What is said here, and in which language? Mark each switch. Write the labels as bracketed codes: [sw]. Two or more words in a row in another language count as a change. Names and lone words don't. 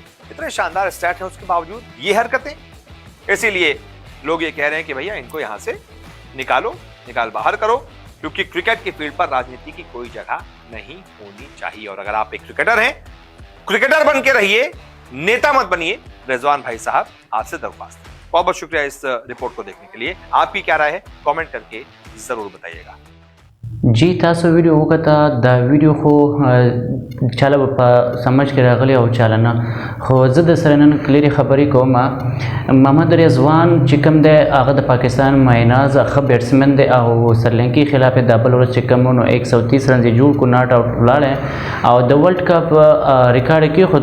[hi] इतने शानदार स्टैट है, उसके बावजूद ये हरकतें। इसीलिए लोग ये कह रहे हैं कि भैया इनको यहां से निकाल बाहर करो, क्योंकि क्रिकेट की फील्ड पर राजनीति की कोई जगह नहीं होनी चाहिए। और अगर आप एक क्रिकेटर हैं, क्रिकेटर बन के रहिए, नेता मत बनिए। रिजवान भाई साहब, आपसे दरख्वास्त है। बहुत बहुत शुक्रिया इस रिपोर्ट को देखने के लिए। आपकी क्या राय है, कमेंट करके जरूर बताइएगा। [ps] جي تاسو ویډیو وکتله دا ویډیو خو چاله په سمج کې راغلی او چاله نه، خو زه د سره نن کلیرې خبرې کوم. محمد رضوان چې کوم دی هغه د پاکستان مایناز ښه بیټسمن دی او سرلنکي خلاف یې د بل ورځ چې کوم نو 130 رن یې جوړ کړو، [en] not out [ps] ولاړی او د ورلډ کپ ریکارډ یې کېښود.